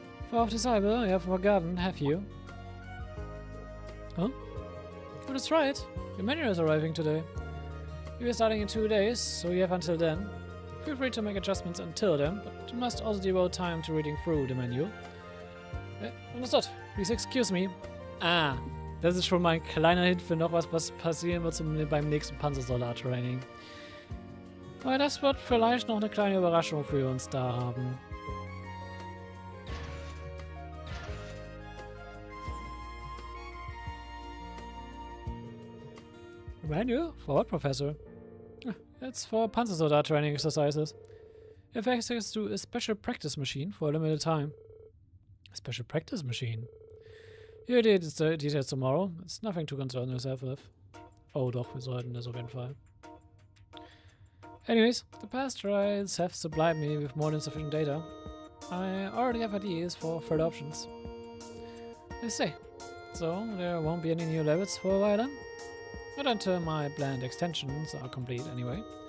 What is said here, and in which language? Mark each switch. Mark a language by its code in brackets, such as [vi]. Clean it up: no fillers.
[en] For off this Bible, you have forgotten, have you? Huh? Oh, that's right. Your manual is arriving today. You are starting in 2 days, so you have until then. Feel free to make adjustments until then, but you must also devote time to reading through the manual. Understood. Please excuse me. [de] Ah, das ist schon mal ein kleiner Hint für noch was passieren wird beim nächsten Panzersoldat-Training. Weil das wird vielleicht noch eine kleine Überraschung für uns da haben. [en] Manual? For what, Professor? It's for Panzersoldat training exercises. It have access to a special practice machine for a limited time. A special practice machine? Here it is, details tomorrow. It's nothing to concern yourself with. [de] Oh doch, wir sollten das auf jeden Fall. [en] Anyways, the past trials have supplied me with more than sufficient data. I already have ideas for further options. I see. So, there won't be any new levels for a while then? Not until my planned extensions are complete anyway.